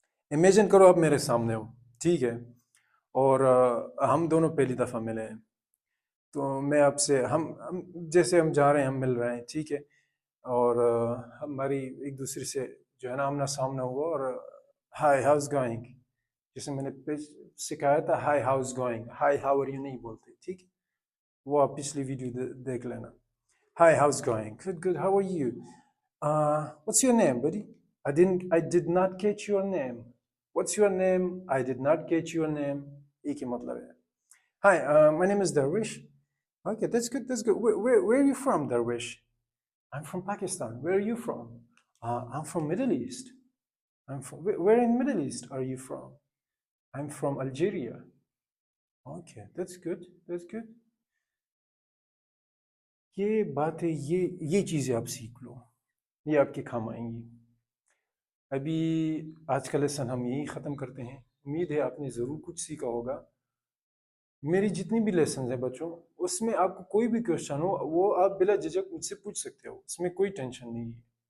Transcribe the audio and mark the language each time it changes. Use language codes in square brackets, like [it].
[ur] Imagine کرو آپ میرے سامنے ہو، ٹھیک ہے، اور ہم دونوں پہلی دفعہ ملے ہیں، تو میں آپ سے ہم جیسے ہم جا رہے ہیں، ہم مل رہے ہیں، ٹھیک ہے، اور ہماری ایک دوسرے سے جو ہے نا آمنا سامنا ہوا، اور [en] hi how's going, [ur] جیسے میں نے سکھایا تھا، high house going, [en] hi how are you [ur] نہیں بولتے، ٹھیک ہے، وہ آپ پچھلی ویڈیو دیکھ لینا. [en] Hi how's going, good good, how are you, what's your name buddy? I did not catch your name. What's your name? I did not catch your name. [ur] ایک ہی مطلب ہے. [en] Hi, my name is Darwish. Okay, that's good, that's good. Where are you from, Darwish? I'm from Pakistan. Where are you from? I'm from Middle East. Where in Middle East are you from? I'm from Algeria. Okay, that's good, that's good. [ur] یہ بات ہے، یہ چیزیں آپ سیکھ لو، یہ آپ کے کام آئیں گی. ابھی آج کا لیسن ہم یہی ختم کرتے ہیں. امید ہے آپ نے ضرور کچھ سیکھا ہوگا. میری جتنی بھی لیسنز ہیں بچوں، اس میں آپ کو کوئی بھی کویشچن ہو وہ آپ بلا جھجک مجھ سے پوچھ سکتے ہو، اس میں کوئی ٹینشن نہیں ہے.